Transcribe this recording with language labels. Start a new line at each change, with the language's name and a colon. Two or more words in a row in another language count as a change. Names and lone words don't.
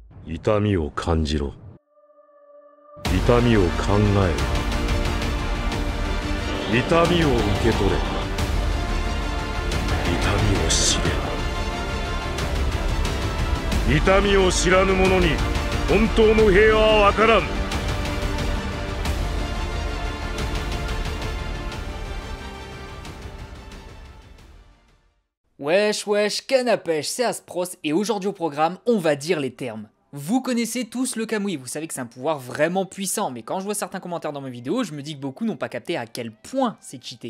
Japanese: 痛みを感じろ。痛みを考えろ。痛みを受け取れ。痛みを知れ。痛みを知らぬ者に本当の平和はわからん。
French: Wesh wesh, canne à pêche, c'est Aspros et aujourd'hui au programme, on va dire les termes. Vous connaissez tous le Kamui, vous savez que c'est un pouvoir vraiment puissant, mais quand je vois certains commentaires dans mes vidéos, je me dis que beaucoup n'ont pas capté à quel point c'est cheaté.